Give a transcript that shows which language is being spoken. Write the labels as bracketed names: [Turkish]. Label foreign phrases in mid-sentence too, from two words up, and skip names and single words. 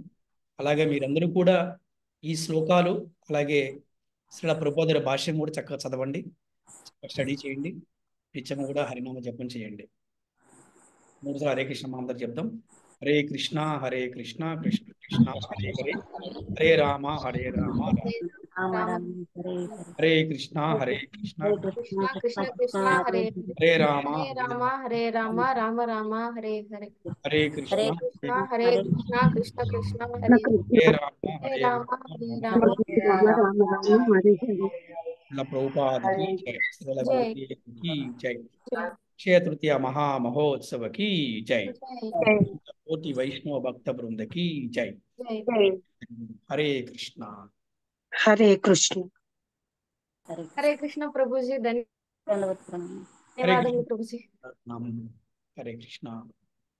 [Telugu] అలాగే మీరందరూ కూడా ఈ శ్లోకాలు అలాగే శ్రీల ప్రభుపాదుల భాష్యం కూడా చక్కగా చదవండి, స్టడీ చేయండి, నిత్యం కూడా హరినామ జపం చేయండి. 3 సార్లు హరే కృష్ణ మహామంత్రం చెప్దాం. హరే కృష్ణ హరే కృష్ణ కృష్ణ కృష్ణ హరే హరే, హరే రామ హరే రామ హరే కృష్ణ హరే కృష్ణ కృష్ణ కృష్ణ కృష్ణ హరే హరే రామ హరే రామ హరే రామ రామ రామ హరే హరే. హరే కృష్ణ హరే కృష్ణ హరే కృష్ణ కృష్ణ కృష్ణ హరే హరే రామ హరే హరే రామ రామ హరే రామ. ప్రభుపాదకి జై. శ్రీల జై ప్రభుకి జై. జై. [Hindi] అక్షయ తృతీయ మహామహోత్సవ की जय। कोटि वैष्णव भक्त वृंद की जय। हरे कृष्णा। हरे कृष्ण। हरे कृष्ण प्रभु जी, [Telugu] ధన్యవాదాలు. [Hindi] हरे [Telugu] ధన్యవాదములు [Hindi] कृष्ण। प्रभु जी। हरे कृष्णा।